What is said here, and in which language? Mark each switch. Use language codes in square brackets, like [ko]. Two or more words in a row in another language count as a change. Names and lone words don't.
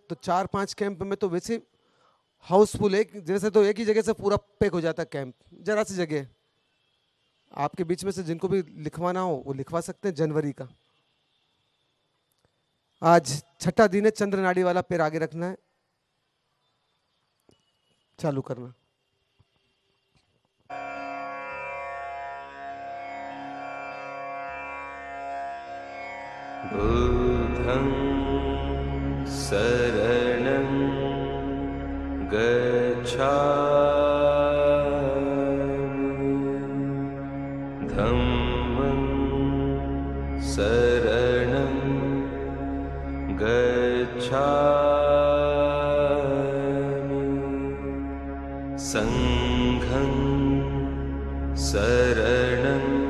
[hi] तो 4-5 कैंप में तो वैसे हाउसफुल है, जैसे तो एक ही जगह से पूरा पैक हो जाता है कैंप, जरा सी जगह। आपके बीच में से जिनको भी लिखवाना हो वो लिखवा सकते हैं जनवरी का। आज छठा दिन है, चंद्र नाड़ी वाला पैर आगे रखना है, चालू करना। [pi] बुद्धं शरणं गच्छामि, धम्मं शरणं गच्छामि, संघं शरणं